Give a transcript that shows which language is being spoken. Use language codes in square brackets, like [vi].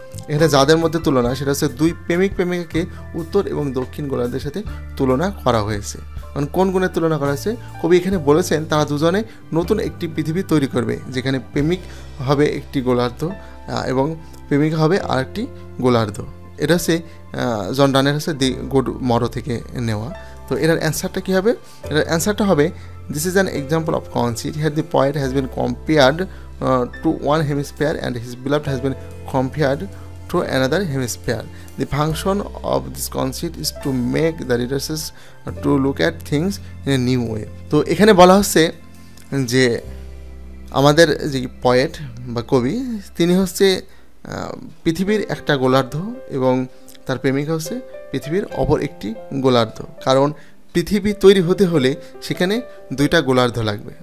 [bn] এখানে যাদের মধ্যে তুলনা, সেটা হচ্ছে 2 প্রেমিকাকে উত্তর এবং দক্ষিণ গোলার্ধের সাথে তুলনা করা হয়েছে। কারণ কোন গুণের তুলনা করা হয়েছে? কবি এখানে বলেছেন তারা দুজনে নতুন একটি পৃথিবী তৈরি করবে, যেখানে প্রেমিক হবে একটি গোলার্ধ এবং প্রেমিকা হবে আরেকটি গোলার্ধ। এটা হচ্ছে জন ডানের হচ্ছে দি গুড মরো থেকে নেওয়া। তো এটার অ্যান্সারটা কী হবে? এটার অ্যান্সারটা হবে, [en] this is an example of conceit. Here the poet has been compared to one hemisphere and his beloved has been compared to another hemisphere. The function of this conceit is to make the readers to look at things in a new way. [bn] তো এখানে বলা হচ্ছে যে আমাদের যে poet বা কবি, তিনি হচ্ছে পৃথিবীর একটা গোলার্ধ এবং তার প্রেমিকা হচ্ছে পৃথিবীর অপর একটি গোলার্ধ। কারণ পৃথিবী তৈরি হতে হলে সেখানে 2টা গোলার্ধ লাগবে।